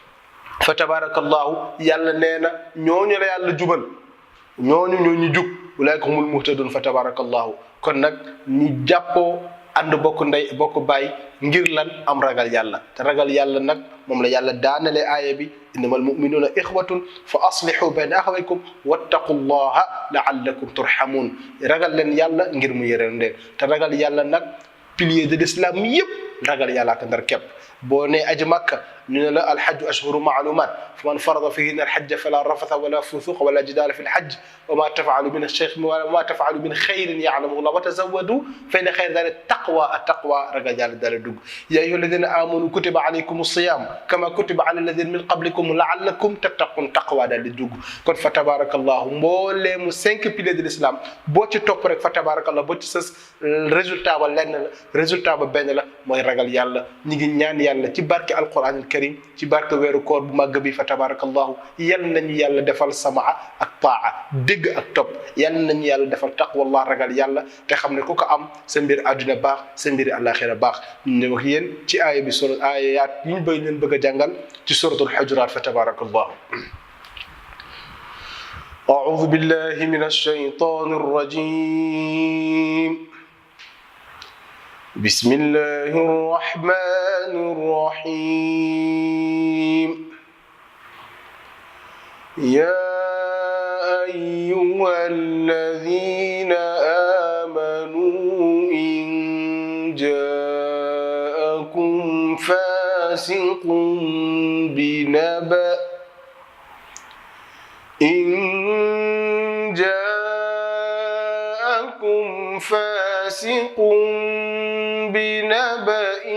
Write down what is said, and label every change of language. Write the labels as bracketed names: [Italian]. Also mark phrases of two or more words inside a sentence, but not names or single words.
[Arabic] فتبارك الله [Wolof] yàlla nee na ñooñu la yàlla jubal ñooñu ñoo ñu jub [Arabic] أولئك هم المهتدون فتبارك الله [Wolof] kon nag ñu jàppoo ànd bokk ndey bokk baay ngir lan am ragal yàlla te ragal yàlla nag moom la yàlla daanale aaya bi [Arabic] إنما المؤمنون إخوة فأصلحوا بين أخويكم واتقوا الله لعلكم ترحمون [Wolof] ragal leen yàlla ngir mu yërëm leen te ragal yàlla nag [French] pilier de l'islam [Wolof] yëpp ragal yàlla ak ndar képp boo nee aji makka ñu ne la [Arabic] الحج أشهر معلومات فمن فرض فيهن الحج فلا رفث ولا فسوق ولا جدال في الحج وما تفعلوا من الشيخ وما تفعلوا من خير يعلمه الله وتزودوا ف إن خير ذلك التقوى [Wolof] ragal yàlla dala dugg [Arabic] يا أيها الذين آمنوا كتب عليكم الصيام كما كتب على الذين من قبلكم لعلكم تتقون [Wolof] taqwa dal di dugg kon [Arabic] فتبارك الله mbooleemu [French] 5 piliers de l'islam [Arabic] boo [Wolof] ci topp rek [Arabic] فتبارك الله [Wolof] boo ci sës résultat ba lenn la résultat ba benn la mooy ragal yàlla ñi ngi ñaan yàlla ci barke [Arabic] القرآن ال [Wolof] karim ci barke weeru koor bu màgg bi [Arabic] فتبارك الله [Wolof] yal nañu yàlla defal samaa ak taa dégg ak topp yal nañu yàlla defal taqwallah ragal yàlla te xam ne ku ko am sa mbir àdduna baax sa mbir àllaaxira baax ñu ne wax yéen ci aaya bi sura aayaat yi ñu bëgg leen bëgg a jàngal ci suratul hujurat [Arabic] فتبارك الله أعوذ بالله من الشيطان الرجيم بسم الله الرحمن الرحيم يا أيها الذين آمنوا إن جاءكم فاسق بنبأ فاسق بنبأ